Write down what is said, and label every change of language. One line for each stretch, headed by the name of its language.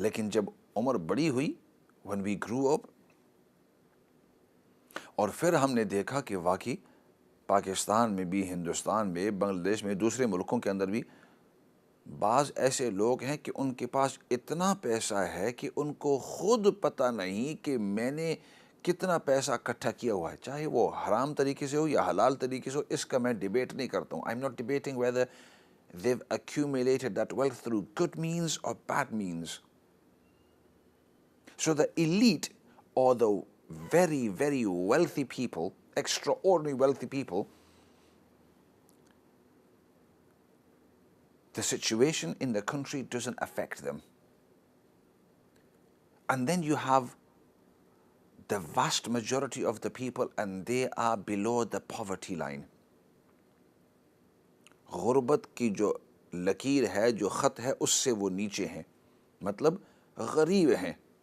Urdu: لیکن جب عمر بڑی ہوئی،
English: when we grew up،
Urdu: اور پھر ہم نے دیکھا کہ واقعی پاکستان میں بھی، ہندوستان میں، بنگلہ دیش میں، دوسرے ملکوں کے اندر بھی بعض ایسے لوگ ہیں کہ ان کے پاس اتنا پیسہ ہے کہ ان کو خود پتہ نہیں کہ میں نے کتنا پیسہ اکٹھا کیا ہوا ہے، چاہے وہ حرام طریقے سے ہو یا حلال طریقے سے ہو. اس کا میں ڈیبیٹ نہیں کرتا ہوں.
English: I'm not debating whether they've accumulated that wealth through good means or bad means. So the elite or the very, very wealthy people, extraordinarily wealthy people, the situation in the country doesn't affect them. And then you have the vast majority of the people, and they are below the poverty line.
Urdu: غربت کی جو لکیر ہے، جو خط ہے، اس سے وہ نیچے ہیں، مطلب غریب ہیں.